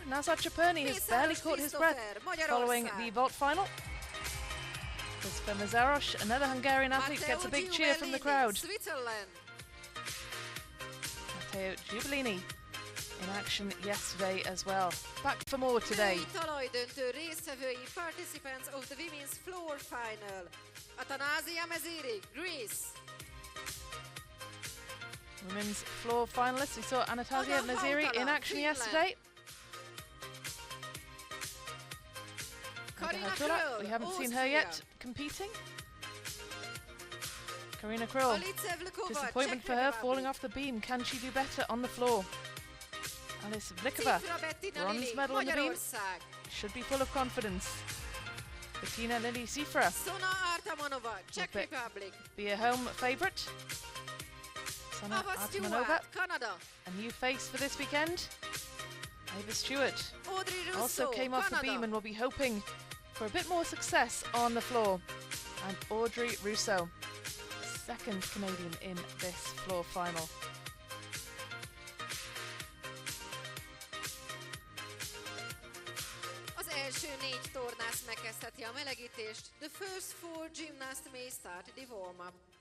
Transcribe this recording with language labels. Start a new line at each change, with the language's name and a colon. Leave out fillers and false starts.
English: Nazar Chapurny has barely caught his breath following the vault final. Christopher Mazaros, another Hungarian athlete, gets a big cheer from the crowd. Matteo Giubilini in action yesterday as well. Back for more today.
Hungarian: Talaj-döntő résztvevői,
English: participants of the women's floor final. Atanázia Meziri, Greece. Women's floor finalists. We saw Anastasia Meziri in action yesterday. We haven't seen her yet competing. Karina Kryl. Disappointment for her, falling off the beam. Can she do better on the floor? Alice Vlikova, bronze medal on the beam. Should be full of confidence. Bettina Lili Cifra will be a home favourite. Sana Artamanova, a new face for this weekend. Ava Stewart also came off the beam and will be hoping for a bit more success on the floor. And Audrey Rousseau, second Canadian in this floor final.
Hungarian: Az első 4 tornász megkezdheti a melegítést.
English: The first 4 gymnasts may start the warm-up.